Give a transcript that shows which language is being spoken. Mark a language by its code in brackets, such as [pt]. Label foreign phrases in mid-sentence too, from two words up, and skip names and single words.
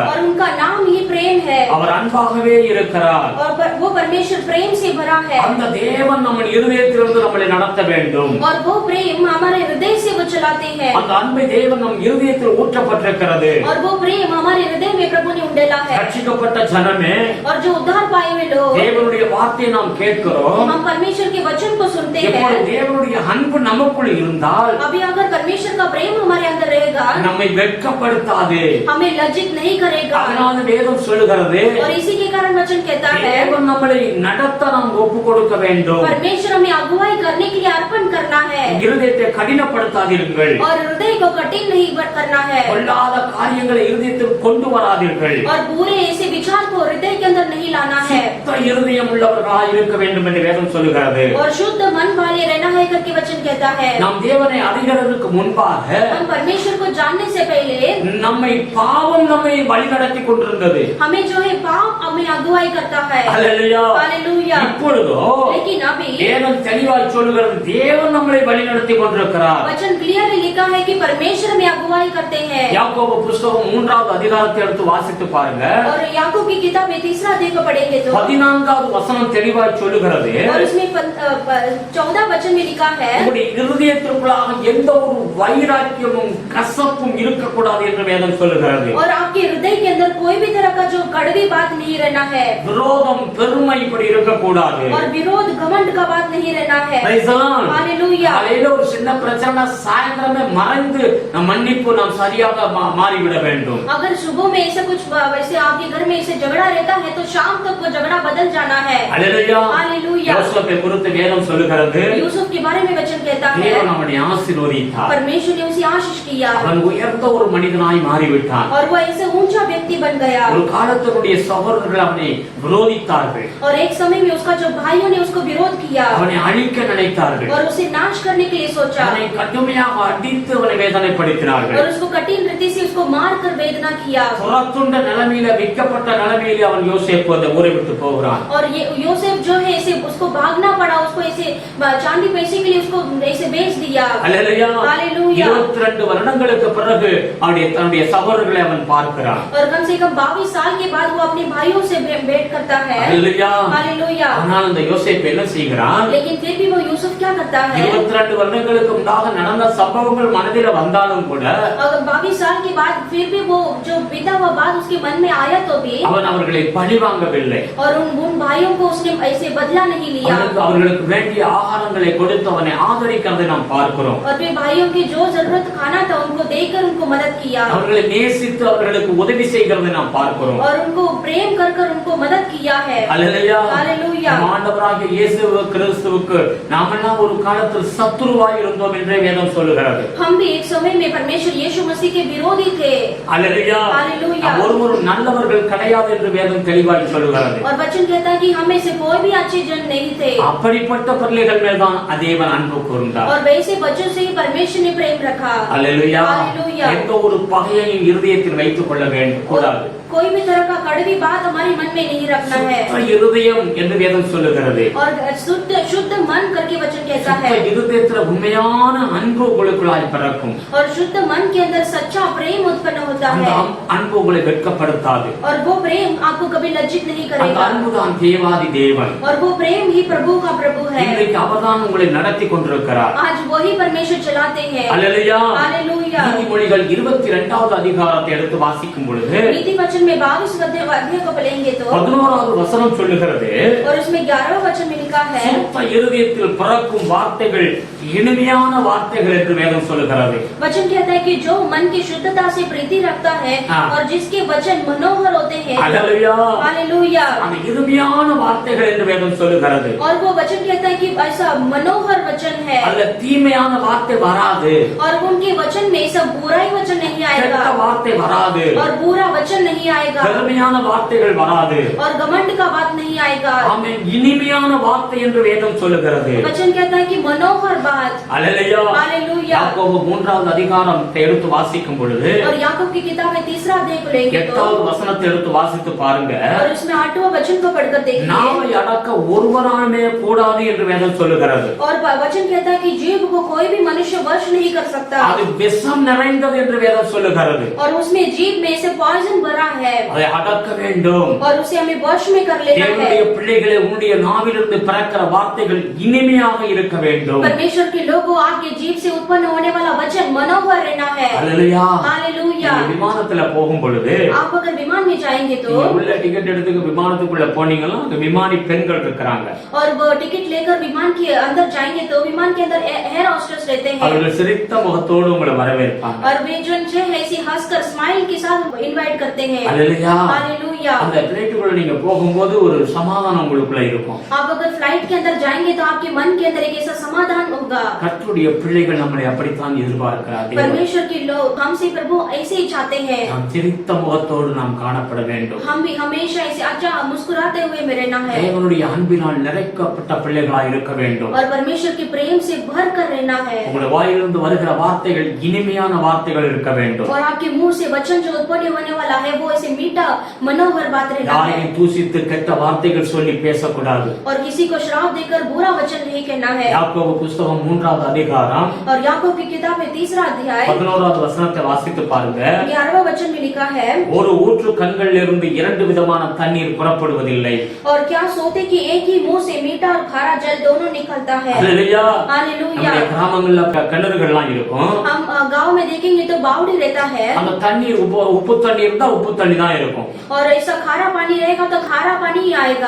[hi] और उनका नाम ही प्रेम है. [ta] அவர் அன்பாகவே இருக்கிறார். [hi] और वो परमेश्वर प्रेम से भरा है. [ta] அந்த தேவன் நம்ம இருதயத்திலிருந்து நம்மை நடத்த வேண்டும். [hi] और वो प्रेम हमारे हृदय से वो चलाते हैं. [ta] அந்த அன்பை தேவன் நம் இருதயத்தில் ஊற்றப்பட்டிருக்கிறது. [hi] और वो प्रेम हमारे हृदय में प्रभु ने उंडेला है. [ta] ரட்சிக்கப்பட்ட ஜனமே, [hi] और जो उद्धार पाए हुए लोग, [ta] தேவனுடைய வார்த்தையை நாம் கேட்கிறோம். [hi] हम परमेश्वर के वचन को सुनते हैं. [ta] தேவனுடைய அன்பு நமக்குள் இருந்தால் [hi] अभी अगर परमेश्वर का प्रेम हमारे अंदर रहेगा, [ta] நம்மை வெட்கப்படுத்தாது. [hi] हमें लज्जित नहीं करेगा. [ta] அதனால வேதம் சொல்லுகிறது, [hi] और इसी के कारण वचन कहता है [ta] தேவன் நம்மை நடத்த நாம் ஒப்பு கொடுக்க வேண்டும். [hi] परमेश्वर हमें अगुवाई करने के लिए अर्पण करना है. [ta] இருதயத்தை கடினப்படுத்தாதீர்கள். [hi] और हृदय को कठिन नहीं करना है. [ta] பொல்லாத காரியங்களை இருதயத்தில் கொண்டு வராதீர்கள். [hi] और बुरे ऐसे विचार को हृदय के अंदर नहीं लाना है. [ta] சுத்த இருதயம் உள்ளவர்களாய் இருக்க வேண்டும் என்று வேதம் சொல்லுகிறது. [hi] और शुद्ध मन वाले रहना है करके वचन कहता है. [ta] நாம் தேவனை அறிகிறதுக்கு முன்பாக [hi] हम परमेश्वर को जानने से पहले [ta] நம்மை வழிநடத்தி கொண்டிருந்தது. [hi] हमें जो है पाप हमें अगुवाई करता है. [ta] ஹல்லேலூயா. [hi] हालेलुया. [ta] இப்பொழுதோ [hi] लेकिन अभी [ta] வேதம் தெளிவாய் சொல்லுகிறது, தேவன் நம்மை வழிநடத்தி கொண்டிருக்கிறார். [hi] वचन क्लियरली लिखा है कि परमेश्वर में अगुवाई करते हैं. [ta] யாக்கோபு புத்தகம் 3வது அதிகாரத்தை எடுத்து வாசித்து பாருங்க. [hi] और याकूब की किताब में 3 अध्याय को पढ़ेंगे तो [ta] 14வது வசனம் தெளிவாய் சொல்லுகிறது, [hi] और उसमें 14 वचन में लिखा है [ta] உங்களுடைய இருதயத்திற்குள்ளாக எந்த ஒரு வைராக்கியமும் கசப்பும் இருக்கக்கூடாது என்று வேதம் சொல்லுகிறது. [hi] और आपके हृदय के अंदर कोई भी तरह का जो कड़वी बात नहीं रहना है. [ta] விரோதம், பெருமை இப்படி இருக்கக்கூடாது. [hi] और विरोध, घमंड का बात नहीं रहना है. [en] Praise the Lord. [hi] हालेलुया. [ta] காலையில ஒரு சின்ன பிரச்சனை சாயந்தரமே மறைந்து மன்னிப்பு நாம் சரியாக மாறிவிட வேண்டும். [hi] अगर सुबह में ऐसा कुछ वैसे आपके घर में ऐसे झगड़ा रहता है तो शाम तक वो झगड़ा बदल जाना है. [ta] ஹல்லேலூயா. [hi] हालेलुया. [ta] யோசேப்பை குறித்து வேதம் சொல்லுகிறது, [hi] यूसुफ के बारे में वचन कहता है [ta] தேவன் அவனை ஆசீர்வதித்தார். [hi] परमेश्वर ने उसे आशीष किया [ta] அவன் உயர்ந்த ஒரு மனிதனாய் மாறிவிட்டான். [hi] और वो ऐसे ऊंचा व्यक्ति बन गया. [ta] ஒரு காலத்தினுடைய சகோதரர்கள் அவனை விரோதித்தார்கள். [hi] और एक समय में उसका जो भाइयों ने उसको विरोध किया [ta] அவனை அழிக்க நினைத்தார்கள். [hi] और उसे नाश करने के लिए सोचा [ta] அவனை கடுமையாக அடித்து அவனை வேதனைப்படுத்தினார்கள். [hi] और उसको कठिन रीति से उसको मार कर वेदना किया. [ta] துரத்துண்ட நிலைமையில, விற்கப்பட்ட நிலைமையில அவன் யோசேப்பு அந்த ஊரை விட்டு போகிறான். [hi] और ये योसेफ जो है ऐसे उसको भागना पड़ा, उसको ऐसे चांदी पैसे के लिए उसको ऐसे बेच दिया. [ta] ஹல்லேலூயா. [hi] हालेलुया. [ta] 22 வருடங்களுக்கு பிறகு தன்னுடைய சகோதரர்களை அவன் பார்க்கிறான். [hi] और कम से कम 22 साल के बाद वो अपने भाइयों से भेंट करता है. [ta] ஹல்லேலூயா. [hi] हालेलुया. [ta] ஆனால் அந்த யோசேப்பு என்ன செய்கிறான்? [hi] लेकिन फिर भी वो यूसुफ क्या करता है [ta] 22 வருடங்களுக்கு முன்னாக நடந்த சம்பவங்கள் மனதில வந்தாலும் கூட [hi] अगर 22 साल के बाद फिर भी वो जो बीता हुआ बात उसके मन में आया तो भी [ta] அவன் அவர்களை பழிவாங்கவில்லை. [hi] और उन भाइयों को उसने ऐसे बदला नहीं लिया. [ta] அவர்களுக்கு வேண்டிய ஆகாரங்களை கொடுத்து அவனை ஆதரிக்கிறதை நாம் பார்க்கிறோம். [hi] और फिर भाइयों की जो जरूरत खाना था उनको देकर उनको मदद किया. [ta] அவர்களை நேசித்து அவர்களுக்கு உதவி செய்கிறதை நாம் பார்க்கிறோம். [hi] और उनको प्रेम कर कर उनको मदद किया है. [ta] ஹல்லேலூயா. [hi] हालेलुया. [ta] நம் ஆண்டவராகிய இயேசு கிறிஸ்துவுக்கு நாமெல்லாம் ஒரு காலத்தில் சத்துருவாய் இருந்தோம் என்றே வேதம் சொல்லுகிறது. [hi] हम भी एक समय में परमेश्वर यीशु मसीह के विरोधी थे. [ta] ஹல்லேலூயா. [hi] हालेलुया. [ta] ஒருவரும் நல்லவர்கள் கிடையாது என்று வேதம் தெளிவாய் சொல்லுகிறது. [hi] और वचन कहता है कि हम में से कोई भी अच्छे जन नहीं थे. [ta] அப்படிப்பட்ட பிள்ளைகள் மேல் தான் தேவன் அன்பு கூர்ந்தார். [hi] और वैसे बच्चों से ही परमेश्वर ने प्रेम रखा. [ta] ஹல்லேலூயா. [hi] हालेलुया. [ta] எந்த ஒரு பகையையும் இருதயத்தில் வைத்துக் கொள்ள வேண்டும் கூடாது. [hi] कोई भी तरह का कड़वी बात हमारे मन में नहीं रखना है. [ta] சுத்த இருதயம் என்று வேதம் சொல்லுகிறது. [hi] और शुद्ध शुद्ध मन करके वचन कहता [ta] சுத்த [hi] है [ta] இருதயத்துல உண்மையான அன்பு உங்களுக்குள்ளாய் பிறக்கும். [hi] और शुद्ध मन के अंदर सच्चा प्रेम उत्पन्न होता [ta] அந்த [hi] है [ta] அன்பு உங்களை வெட்கப்படுத்தாது. [hi] और वो प्रेम आपको कभी लज्जित नहीं [ta] அந்த [hi] करेगा [ta] அன்புதான் தேவாதி தேவன். [hi] और वो प्रेम ही प्रभु का प्रभु है। [ta] இன்றைக்கு அவர்தான் உங்களை நடத்தி கொண்டிருக்கிறார். [hi] आज वही परमेश्वर चलाते हैं। [ta] அல்லேலூயா. [hi] हालेलुया। [ta] நீதிமொழிகள் 22வது அதிகாரத்தை எடுத்து வாசிக்கும் பொழுது [hi] नीति वचन में 22 अध्याय को पढ़ेंगे तो [ta] 11வது வசனம் சொல்லுகிறது, [hi] और उसमें 11वां वचन में लिखा है [ta] சுத்த இருதயத்தில் பிறக்கும் வார்த்தைகள் இனிமையான வார்த்தைகள் என்று வேதம் சொல்லுகிறது. [hi] वचन कहता है कि जो मन की शुद्धता से प्रीति रखता है और जिसके वचन मनोहर होते हैं। [ta] அல்லேலூயா. [hi] हालेलुया। [ta] அந்த இனிமையான வார்த்தைகள் என்று வேதம் சொல்லுகிறது. [hi] और वो वचन कहता है कि ऐसा मनोहर वचन है [ta] அதுல தீமையான வார்த்தை வராது, [hi] और उनके वचन में सब बुराई वचन नहीं [ta] கெட்ட [hi] आएगा [ta] வார்த்தை வராது, [hi] और बुरा वचन नहीं आएगा [ta] பெருமையான வார்த்தைகள் வராது. [hi] और घमंड का बात नहीं आएगा। [ta] ஆமென். இனிமையான வார்த்தை என்று வேதம் சொல்லுகிறது. [hi] वचन कहता है कि मनोहर बात। [ta] அல்லேலூயா. [hi] हालेलुया। [ta] யாக்கோபு 3வது அதிகாரத்தை எடுத்து வாசிக்கும் பொழுது [hi] और याकूब की किताब में 3रा अध्याय को लेंगे तो [ta] 8வது வசனத்தை எடுத்து வாசித்து பாருங்க. [hi] और उसमें 8वां वचन को पढ़कर देखिए [ta] நாவை அடக்க ஒருவராலே கூடாது என்று வேதம் சொல்லுகிறது. [hi] और वचन कहता है कि जीभ को कोई भी मनुष्य वश नहीं कर सकता [ta] அது விஷம் நிறைந்தது என்று வேதம் சொல்லுகிறது. [hi] और उसमें जीभ में से पॉइजन भरा है [ta] அதை अடக்க வேண்டும். [hi] और उसे हमें वश में कर लेना है। [ta] தேவனுடைய பிள்ளைகளே, உன்னுடைய நாவிலிருந்து பிறக்கிற வார்த்தைகள் இனிமையாக இருக்க வேண்டும். [hi] परमेश्वर के लोगों, आपके जीभ से उत्पन्न होने वाला वचन मनोहर रहना है। [ta] அல்லேலூயா. [hi] हालेलुया। [ta] நீங்க விமானத்துல போகும் பொழுது [hi] आप अगर विमान में जाएंगे तो [ta] நீங்க உள்ள டிக்கெட் எடுத்து விமானத்துக்குள்ள போனீங்கன்னா அங்க விமானி பெண்கள் இருக்கிறாங்க. [hi] और वो टिकट लेकर विमान के अंदर जाएंगे तो विमान के अंदर [en] air hostess [hi] रहते हैं [ta] அவர்கள் சிரித்த முகத்தோடு உங்களை வரவேற்பாங்க. [hi] और वे जो है ऐसे हंसकर स्माइल के साथ इनवाइट करते हैं। [ta] அல்லேலூயா. [hi] हालेलुया। [ta] அந்த பிளைட்டுக்குள்ள நீங்க போகும்போது ஒரு சமாதானம் உங்களுக்குள்ள இருக்கும். [hi] आप अगर फ्लाइट के अंदर जाएंगे तो आपके मन के अंदर एक ऐसा समाधान होगा। [ta] கர்த்தருடைய பிள்ளைகள் நம்மளை அப்படித்தான் எதிர்பார்க்கிறார்கள். [hi] परमेश्वर के लोग हमसे प्रभु ऐसे ही चाहते हैं। [ta] நாம் சிரித்த முகத்தோடு நாம் காணப்பட வேண்டும். [hi] हम भी हमेशा ऐसे अच्छा मुस्कुराते हुए में रहना है [ta] தேவனுடைய அன்பினால் நிறைக்கப்பட்ட பிள்ளைகளாய் இருக்க வேண்டும். [hi] और परमेश्वर के प्रेम से भर कर रहना है [ta] உங்களுடைய வாயிலிருந்து வருகிற வார்த்தைகள் இனிமையான வார்த்தைகள் இருக்க வேண்டும். [hi] और आपके मुंह से वचन जो उत्पन्न होने वाला है वो ऐसे मीठा मनोहर बात रहना है [ta] யாரையும் தூசித்து கெட்ட வார்த்தைகள் சொல்லி பேசக்கூடாது. [hi] और किसी को श्राप देकर बुरा वचन नहीं कहना है। [ta] யாக்கோபு புஸ்தகம் 3வது அதிகாரம் [hi] और याकूब की किताब में 3रा अध्याय [ta] 11வது வசனத்தை வாசித்து பாருங்க. [hi] 11वां वचन में लिखा है [ta] ஒரு ஊற்று கண்களில் இருந்து இரண்டு விதமான தண்ணீர் புறப்படுவதில்லை. [hi] और क्या सोते कि एक ही मुंह से मीठा और खारा जल दोनों निकलता है। [ta] அல்லேலூயா. [hi] हालेलुया। [ta] நம்முடைய கிராமங்கள்ல கிணறுகள்லாம் இருக்கும். [hi] हम गांव में देखेंगे तो बावड़ी रहता है [ta] அந்த தண்ணீர் உப்பு தண்ணி இருந்தா உப்பு தண்ணி தான் இருக்கும். [hi] और ऐसा खारा पानी रहेगा तो खारा पानी ही आएगा।